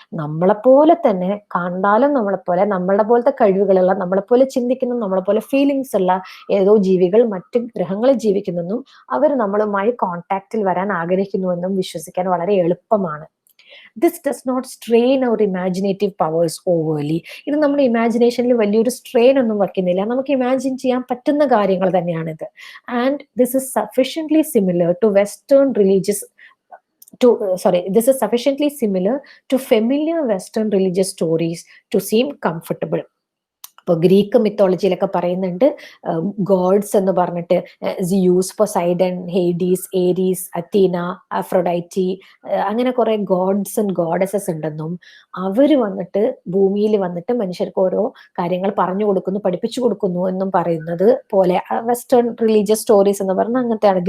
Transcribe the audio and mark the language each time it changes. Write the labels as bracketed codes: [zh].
[ml] നമ്മളെപ്പോലെ തന്നെ കണ്ടാലും നമ്മളുടെ പോലത്തെ കഴിവുകളുള്ള, നമ്മളെപ്പോലെ ചിന്തിക്കുന്ന, നമ്മളെപ്പോലെ ഫീലിങ്സ് ഉള്ള ഏതോ ജീവികൾ മറ്റ് ഗ്രഹങ്ങളിൽ ജീവിക്കുന്നെന്നും അവർ നമ്മളുമായി കോണ്ടാക്റ്റിൽ വരാൻ ആഗ്രഹിക്കുന്നുവെന്നും വിശ്വസിക്കാൻ വളരെ എളുപ്പമാണ്. [en] This does not strain our imaginative powers overly. [ml] ഇത് നമ്മുടെ ഇമാജിനേഷനിൽ വലിയൊരു സ്ട്രെയിൻ ഒന്നും വയ്ക്കുന്നില്ല. നമുക്ക് ഇമാജിൻ ചെയ്യാൻ പറ്റുന്ന കാര്യങ്ങൾ തന്നെയാണിത്. [en] And this is sufficiently similar to Western religious this is sufficiently similar to familiar Western religious stories to seem comfortable. [ml] ഇപ്പോൾ ഗ്രീക്ക് മിത്തോളജിയിലൊക്കെ പറയുന്നുണ്ട്, ഗോഡ്സ് എന്ന് പറഞ്ഞിട്ട് Zeus, Poseidon, Hades, Aries, അത്തീന, Aphrodite, അങ്ങനെ കുറെ ഗോഡ്സ് ആൻഡ് ഗോഡസസ് ഉണ്ടെന്നും അവര് വന്നിട്ട് ഭൂമിയിൽ വന്നിട്ട് മനുഷ്യർക്ക് ഓരോ കാര്യങ്ങൾ പറഞ്ഞു കൊടുക്കുന്നു, പഠിപ്പിച്ചു കൊടുക്കുന്നു എന്നും പറയുന്നത് പോലെ വെസ്റ്റേൺ റിലീജിയസ് സ്റ്റോറീസ് എന്ന് പറഞ്ഞാൽ അങ്ങനത്തെയാണ്.